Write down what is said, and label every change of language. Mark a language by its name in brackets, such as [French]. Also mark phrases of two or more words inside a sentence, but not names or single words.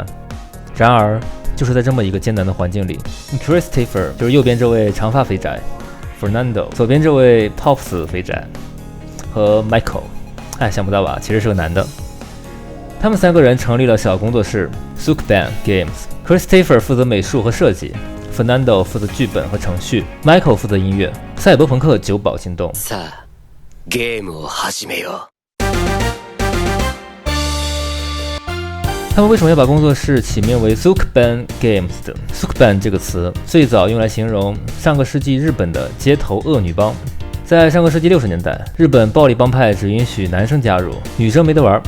[Chinese] 然而，就是在这么一个艰难的环境里 ，Christopher 就是右边这位长发肥宅 ，Fernando 左边这位 Pops 肥宅和 Michael， 想不到吧？其实是个男的。他们3个人成立了小工作室 Sukban Games。Christopher 负责美术和设计 ，Fernando 负责剧本和程序 ，Michael 负责音乐。赛博朋克酒保行动。 [Japanese] さあ、ゲームを始めよう。 [Chinese] 他们为什么要把工作室起名为 Sukban Games 的 ？Sukban 这个词最早用来形容上个世纪日本的街头恶女帮。在上个世纪60年代，日本暴力帮派只允许男生加入，女生没得玩。